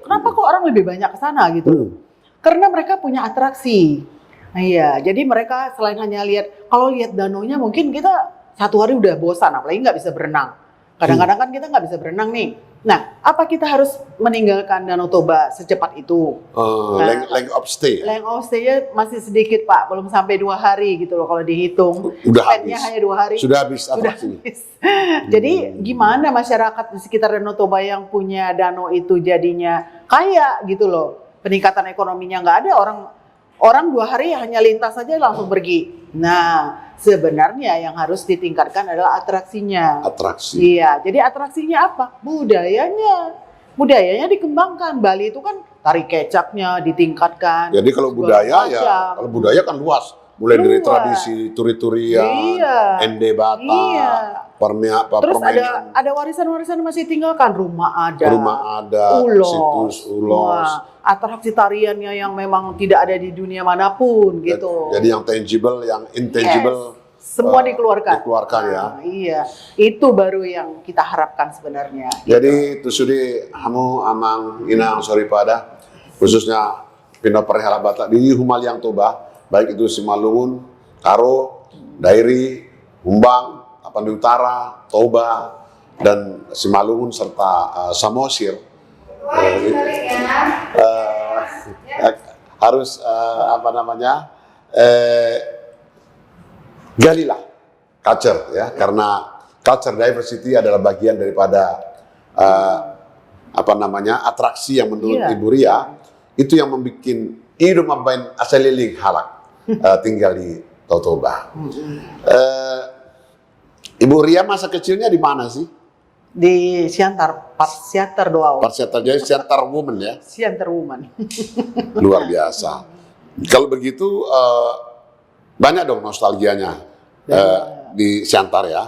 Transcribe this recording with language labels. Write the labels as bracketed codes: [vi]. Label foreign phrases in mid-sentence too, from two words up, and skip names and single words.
[id] Kenapa kok orang lebih banyak ke sana gitu? Karena mereka punya atraksi. Nah, iya, jadi mereka selain hanya lihat, kalau lihat danaunya mungkin kita satu hari udah bosan, apalagi nggak bisa berenang. Kadang-kadang kan kita nggak bisa berenang nih. Nah, apa kita harus meninggalkan Danau Toba secepat itu? [en] Length of stay. Length of stay- [id] nya masih sedikit Pak, belum sampai 2 hari gitu loh kalau dihitung. Udah Spend-nya habis. hanya 2 hari. Sudah habis Sudah atraksinya. habis. Jadi gimana masyarakat di sekitar Danau Toba yang punya danau itu jadinya kaya gitu loh. Peningkatan ekonominya nggak ada, orang 2 hari hanya lintas saja langsung pergi. Nah, sebenarnya yang harus ditingkatkan adalah atraksinya. Atraksi. Iya, jadi atraksinya apa? Budayanya. Budayanya dikembangkan. Bali itu kan tari kecapnya ditingkatkan. Jadi kalau segala budaya ya, macam. kalau budaya kan luas. Mulai dari Luas. tradisi turi-turian, Iya. ende bata, Iya. Terus permainan ada warisan-warisan masih tinggalkan, rumah adat, rumah adat, ulos, situs ulos. wah, atraksi tariannya yang memang tidak ada di dunia manapun gitu. Jadi yang tangible, yang intangible Semua dikeluarkan. dikeluarkan ya. Nah, iya, itu baru yang kita harapkan sebenarnya. Jadi itu sudah [bbc] hamu amang inang soripada [id] khususnya Pino Perihal Batak di Humaliang Toba, baik itu Simalungun, Karo, Dairi, Humbang, Tapanuli Utara, Toba, dan Simalungun serta Samosir. Harus apa namanya galilah culture ya, karena [en] culture diversity [id] adalah bagian daripada apa namanya atraksi yang menurut Iya. Ibu Ria itu yang membuat hidup [bbc] mabain asaliling halak [id] tinggal di Toba. Ibu Ria masa kecilnya di mana sih? Di Siantar, Siantar doang. Parsiatar jadi Siantar Woman ya, Siantar Woman. luar biasa. Kalau begitu banyak dong nostalgianya di Siantar ya.